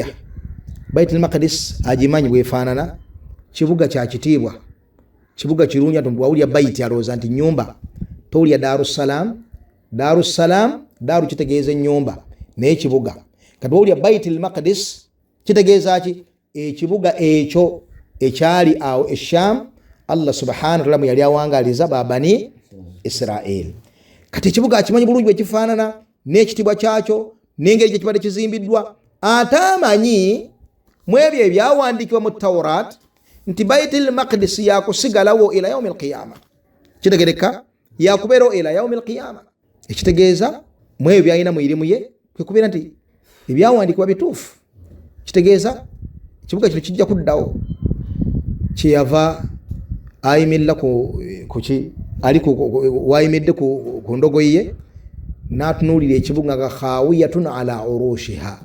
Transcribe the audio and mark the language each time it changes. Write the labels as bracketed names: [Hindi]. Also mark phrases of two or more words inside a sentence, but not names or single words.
[Ganda] Baitul Maqdis agimanyi bwefaanana, kibuga kya kitiibwa, kibuga kirungi. Wawulya baiti alowooza nti nyumba, towulya Darussalam. Darussalam, daru kitegeeza ennyumba, naye kibuga. Kati wawulya Baitul Maqdis kitegeeza ki? Ekibuga ekyo ekyali awo Sham, [Arabic] الله سبحانه وتعالى [Ganda] yali awangaliza babani Israel. Kati ekibuga akimanyi bulungi bwe kifaanana, n'ekitibwa kyakyo, n'engeri gye kibadde kizimbiddwa. Ate amanyi mu ebyo ebyawandiikibwa mu Tawrat nti Baitul Maqdis yakusigalawo [Arabic] إلى يوم القيامة. [Ganda] Kitegereka yakubeerawo [Arabic] إلى يوم القيامة. [Ganda] Ekitegeeza mu ebyo byalina mu irimu ye kwe kubeera nti ebyawandiikibwa bituufu. Kitegeeza kibuga kino kijja kuddawo. Kyeyava ayimilla kuki ali wayimidde ku ndogoyi ye n'atunuulira ekibuga nga [Arabic] خاوية على عروشها.